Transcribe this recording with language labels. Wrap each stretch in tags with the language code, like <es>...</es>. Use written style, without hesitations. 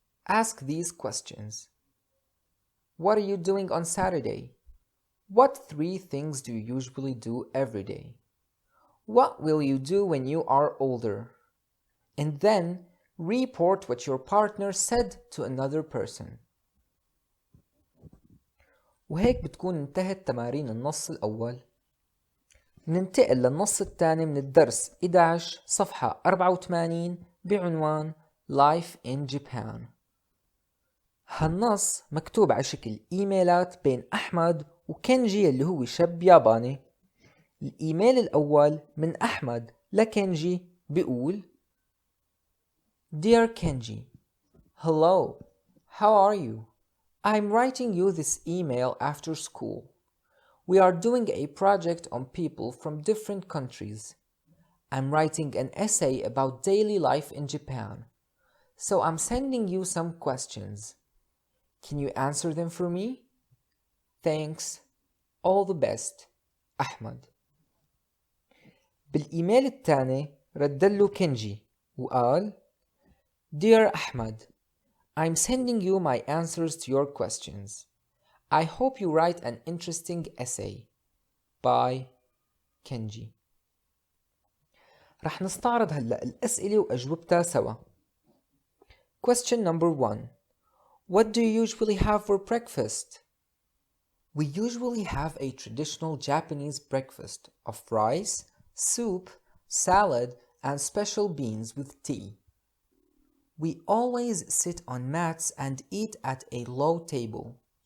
<en>Ask these questions. What are you doing on Saturday? What 3 things do you usually do every day? What will you do when you are older? And then report what your partner said to another person.</en> <ar>وهيك بتكون انتهت تمارين النص الأول. ننتقل للنص الثاني من الدرس 11 صفحة 84 بعنوان Life in Japan. هالنص مكتوب على شكل إيميلات بين أحمد وكنجي اللي هو شاب ياباني. الإيميل الأول من أحمد لكنجي بيقول:</ar> <en>Dear Kenji, hello, how are you? I'm writing you this email after school. We are doing a project on people from different countries. I'm writing an essay about daily life in Japan. So I'm sending you some questions. Can you answer them for me? Thanks. All the best. أحمد.</en> <ar>بالإيميل الثاني ردله كنجي وقال:</ar> <en>Dear Ahmed, I'm sending you my answers to your questions. I hope you write an interesting essay. Bye, Kenji.</en> <ar>رح نستعرض هلأ الأسئلة وأجوبتها سوا.</ar> <en>Question number 1. What do you usually have for breakfast? We usually have a traditional Japanese breakfast of rice, soup, salad, and special beans with tea. We always sit on mats and eat at a low table.</en>